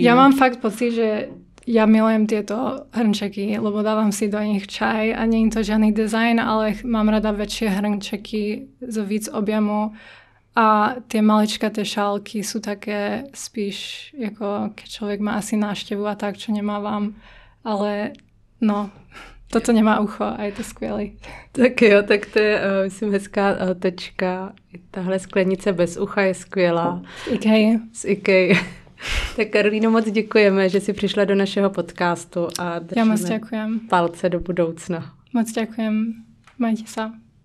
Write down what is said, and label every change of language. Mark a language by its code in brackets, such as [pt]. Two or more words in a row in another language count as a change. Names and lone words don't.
[sk] Ja mám fakt pocit, že ja milujem tieto hrnčeky, lebo dávam si do nich čaj a nie je to žiadny dizajn, ale mám rada väčšie hrnčeky z víc objemu a tie maličkaté šálky sú také spíš, ako keď človek má asi návštevu a tak, čo nemávam, ale no, toto nemá ucho a je to skvělý. [cs] Tak jo, tak to je, myslím, hezká tečka. Tahle sklenice bez ucha je skvělá. Z IKEA. Tak Karolíno, moc děkujeme, že jsi přišla do našeho podcastu a držíme palce do budoucna. [sk] Moc ďakujem. Majte sa.